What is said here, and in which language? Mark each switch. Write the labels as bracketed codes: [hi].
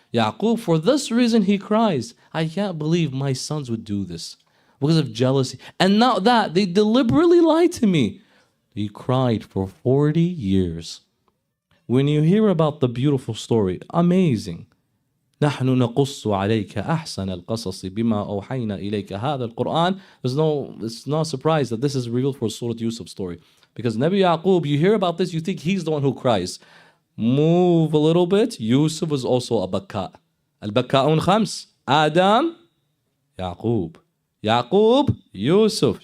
[en] Yaqub, for this reason, he cries. I can't believe my sons would do this because of jealousy. And not that, they deliberately lied to me. He cried for 40 years. When you hear about the beautiful story, amazing. [ar] نحن نقص عليك أحسن القصص بما أوحينا إليك هذا القرآن. [en] It's no surprise that this is revealed for Surah Yusuf's story. Because Nabi Yaqub, you hear about this, you think he's the one who cries. Move a little bit. Yusuf was also a bakka. Al-bakka'un khams. Adam, Yaqub. Yaqub, Yusuf.